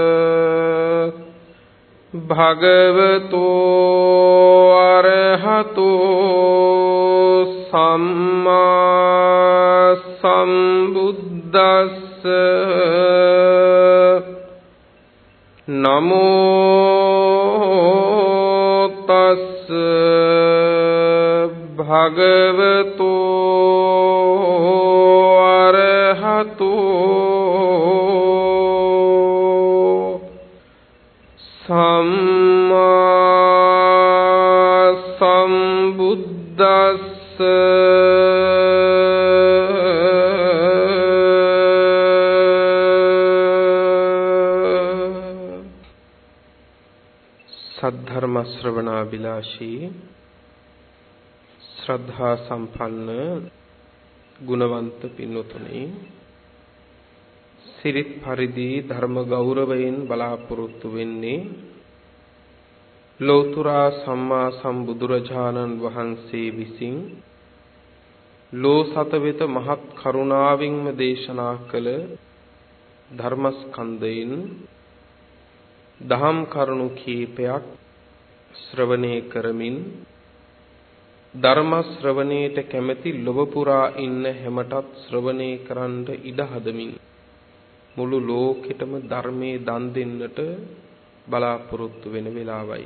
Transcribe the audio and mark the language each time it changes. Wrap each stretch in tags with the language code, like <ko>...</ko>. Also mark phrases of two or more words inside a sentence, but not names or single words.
<pi>भगवतो अरहतो सम्मा सम्बुद्धस्स नमो तस् भगवतो अरहतो सम्मा सम्बुद्धस्स</pi> <si>සද්ධර්ම ශ්‍රවණාභිලාෂී ශ්‍රද්ධා සම්පන්න ගුණවන්ත පින්වතුනි සිරිත් පරිදි ධර්ම ගෞරවයෙන් බලාපොරොත්තු වෙන්නේ ලෝතර සම්මා සම්බුදුරජාණන් වහන්සේ විසින් ලෝසත වෙත මහත් කරුණාවෙන්ම දේශනා කළ ධර්මස්කන්ධයෙන් දහම් කරුණු කීපයක් ශ්‍රවණය කරමින් ධර්ම ශ්‍රවණයට කැමැති ලොව පුරා ඉන්න හැමටත් ශ්‍රවණය කරන්න ඉඩ හදමින් මුළු ලෝකෙටම ධර්මයේ දන් දෙන්නට බලාපොරොත්තු වෙන වෙලාවයි.</si>